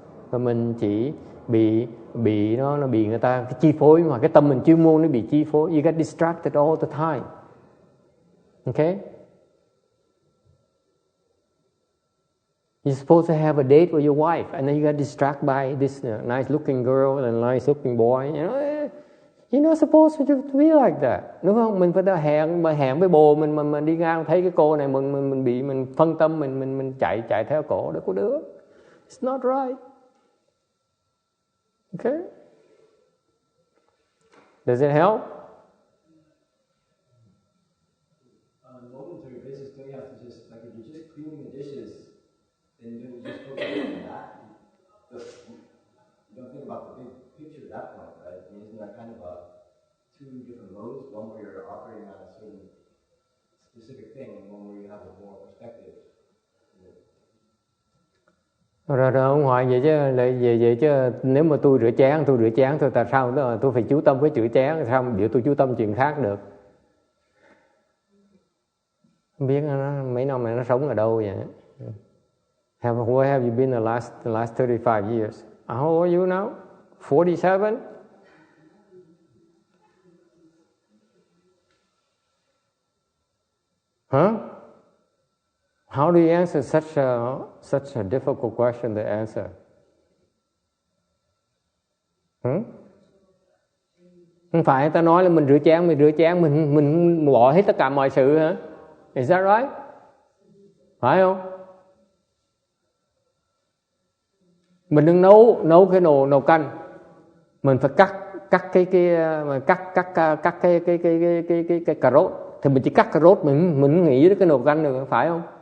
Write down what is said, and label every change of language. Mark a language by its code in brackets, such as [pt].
[vi] Và mình chỉ bị nó bị người ta cái chi phối, mà cái tâm mình chuyên môn nó bị chi phối. [en] You get distracted all the time. Okay? You're supposed to have a date with your wife, and then you get distracted by this nice-looking girl and nice-looking boy. You're not supposed to be like that, [vi] đúng không? Mình phải hẹn với bồ mình đi ngang thấy cái cô này mình phân tâm mình chạy theo cổ để có đứa. [en] It's not right. Okay? Does it help? On a momentary basis, don't you have to just, like, if you're just cleaning the dishes, then you just focus on that? You don't think about the big picture at that point, right? I mean, isn't that kind of two different modes? One where you're operating on a certain specific thing, and one where you have a more perspective. [vi] Rồi ông hỏi vậy chứ nếu mà tôi rửa chén thôi, tại sao tôi phải chú tâm với rửa chén, sao để tôi chú tâm chuyện khác được? Không biết nó, mấy năm này nó sống ở đâu vậy? [en] Where have you been the last 35 years? How old are you now? 47? Huh? How do you answer such a difficult question to answer? [vi] Không phải ta nói là mình rửa chén mình bỏ hết tất cả mọi sự hả? [en] Is that right? [vi] Phải không? Mình đừng nấu cái nồi canh, mình phải cắt cái cà rốt, thì mình chỉ cắt cà rốt mình nghĩ đến cái nồi canh được, phải không?